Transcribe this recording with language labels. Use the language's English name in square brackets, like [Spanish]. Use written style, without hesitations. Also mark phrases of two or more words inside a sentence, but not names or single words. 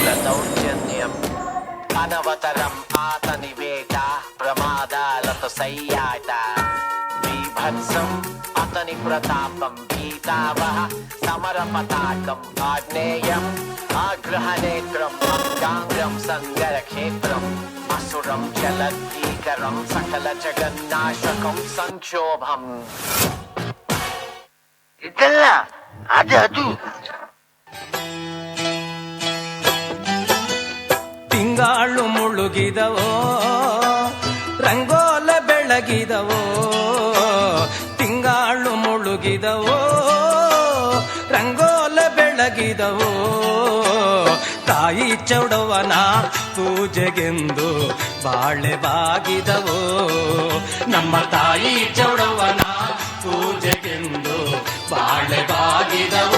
[Telugu] దౌర్జన్యం అనవతరం ఆతని వేట ప్రమాదాలతో సయ్యాట బీభత్సం అతని ప్రతాపం భీతావహ సమర పతాకం ఆగ్నేయం ఆగ్రహనేత్రం అంగాంగం సంగరక్షేత్రం అసురం జలదీకరం సకల జగన్నాశకం సంక్షోభం. [Kannada] ಇದಲ್ಲ ಅದು ತಿಂಗಾಳು ಮುಳುಗಿದವೋ ರಂಗೋಲ ಬೆಳಗಿದವೋ, ತಿಂಗಾಳು ಮುಳುಗಿದವೋ ರಂಗೋಲ ಬೆಳಗಿದವೋ, ತಾಯಿ ಚೌಡವನ ಪೂಜೆಗೆಂದು ಬಾಳೆ ಬಾಗಿದವೋ, ನಮ್ಮ ತಾಯಿ ಚೌಡವನ ಪೂಜೆಗೆಂದು ಬಾಳೆ ಬಾಗಿದವೋ.